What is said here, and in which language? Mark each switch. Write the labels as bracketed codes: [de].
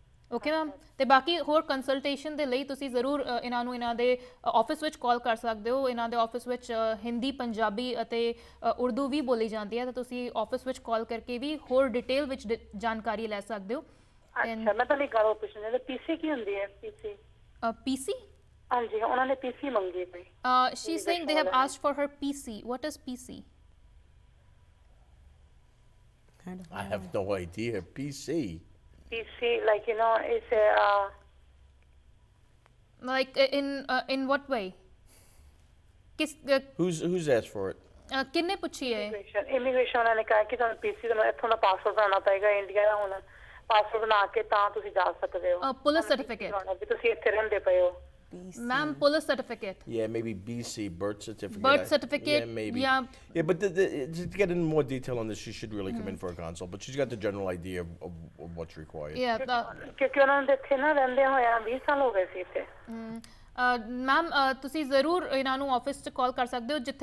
[pa] Okay ma'am, ਤੇ ਬਾਕੀ ਹੋਰ ਕੰਸਲਟੇਸ਼ਨ ਦੇ ਲਈ ਤੁਸੀਂ ਜ਼ਰੂਰ ਇਹਨਾਂ ਦੇ ਆਫਿਸ ਵਿੱਚ ਕਾਲ ਕਰ ਸਕਦੇ ਹੋ। ਇਹਨਾਂ ਦੇ ਆਫਿਸ ਵਿੱਚ ਹਿੰਦੀ, ਪੰਜਾਬੀ ਅਤੇ ਉਰਦੂ ਵੀ ਬੋਲੀ ਜਾਂਦੀ ਹੈ, ਤਾਂ ਤੁਸੀਂ ਆਫਿਸ ਵਿੱਚ ਕਾਲ ਕਰਕੇ ਵੀ ਹੋਰ ਡਿਟੇਲ ਵਿੱਚ ਜਾਣਕਾਰੀ ਲੈ ਸਕਦੇ ਹੋ। ਅੱਛਾ, ਮੈਂ ਤੁਹਾਨੂੰ ਇੱਕ ਗੱਲ ਪੁੱਛਣੀ ਹੈ, ਪੀਸੀ ਕੀ ਹੁੰਦੀ ਹੈ? ਪੀਸੀ? ਹਾਂਜੀ, ਉਹਨਾਂ ਨੇ ਪੀਸੀ ਮੰਗੀ ਪਈ। [en] She is saying they have asked for her PC. What is PC? I have no idea. PC, like it's a like in what way? Who's asked for it? [pa] ਕਿੰਨੇ ਪੁੱਛੀ ਹੈ? ਇਮੀਗ੍ਰੇਸ਼ਨ ਉਹਨਾਂ ਨੇ ਕਿਹਾ ਕਿ ਤੁਹਾਨੂੰ ਪੀਸੀ ਦਾ ਇੱਥੋਂ ਦਾ ਪਾਸਪੋਰਟ ਬਣਾਉਣਾ ਪਏਗਾ, ਇੰਡੀਆ ਦਾ ਹੁਣ ਪਾਸਪੋਰਟ ਬਣਾ ਕੇ ਤਾਂ ਤੁਸੀਂ ਜਾ ਸਕਦੇ ਹੋ। ਪੁਲਿਸ ਸਰਟੀਫਿਕੇਟ ਵੀ ਤੁਸੀਂ ਇੱਥੇ ਰਹਿੰਦੇ ਪਏ ਹੋ। [en] Ma'am, police certificate. Yeah, maybe BC, birth certificate. Birth certificate. Yeah, maybe. Yeah, but to get in more detail on this, she should really come in for a consult. But she's got the general idea of what's required. Yeah. [pa] ਕਿਉਂਕਿ ਉਹਨਾਂ ਦੇ ਇੱਥੇ ਨਾ ਰਹਿੰਦੇ ਹੋਇਆ 20 ਸਾਲ ਹੋ ਗਏ ਸੀ ਇੱਥੇ। ਮੈਮ ਤੁਸੀਂ ਜ਼ਰੂਰ ਇਹਨਾਂ ਨੂੰ ਆਫਿਸ 'ਚ ਕਾਲ ਕਰ ਸਕਦੇ ਹੋ।